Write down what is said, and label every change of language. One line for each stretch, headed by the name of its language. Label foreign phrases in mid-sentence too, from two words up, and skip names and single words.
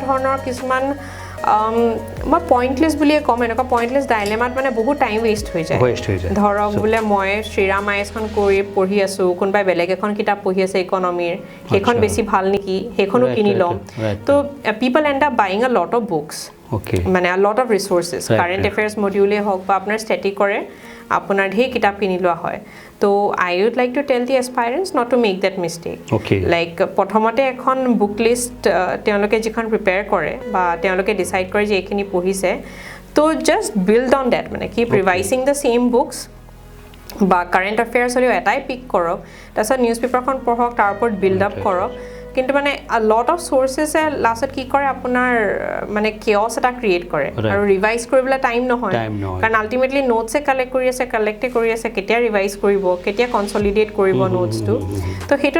Assamese: ধৰণৰ কিছুমান মই পইণ্টলেছ বুলিয়ে ক'ম এনেকুৱা
English: pointless dilemmaত
Assamese: মানে বহুত
English: time waste
Assamese: হৈ যায় ধৰক বোলে মই শ্ৰীৰাম আইএছখন পঢ়ি আছোঁ কোনোবাই বেলেগ এখন কিতাপ পঢ়ি আছে ইকনমিৰ সেইখন বেছি ভাল নেকি সেইখনো কিনি ল'ম তো
English: people end up buying a lot of books
Assamese: মানে
English: a lot of resources current affairs moduleেই
Assamese: হওক বা আপোনাৰ ষ্টেটিকৰে আপোনাৰ ঢেৰ কিতাপ কিনি লোৱা হয় তো
English: I would like to tell the aspirants not to make that mistake like
Assamese: প্ৰথমতে এখন
English: book list
Assamese: তেওঁলোকে যিখন প্ৰিপেয়াৰ কৰে বা তেওঁলোকে ডিচাইড কৰে যে এইখিনি পঢ়িছে তো
English: just build on that
Assamese: মানে
English: keep revising the same books
Assamese: বা
English: current affairs
Assamese: হ'লেও এটাই পিক কৰক তাৰপিছত
English: news paperখন
Assamese: পঢ়ক তাৰ ওপৰত
English: build up
Assamese: কৰক কিন্তু মানে
English: lot of sourcesে
Assamese: লাষ্টত কি কৰে আপোনাৰ মানে কেঅছ এটা ক্ৰিয়েট কৰে আৰু ৰিভাইজ কৰিবলৈ টাইম নহয় কাৰণ আল্টিমেটলি নোটছে কালেক্টে কৰি আছে কেতিয়া ৰিভাইজ কৰিব কেতিয়া কনচলিডেট কৰিব নোটছটো তো সেইটো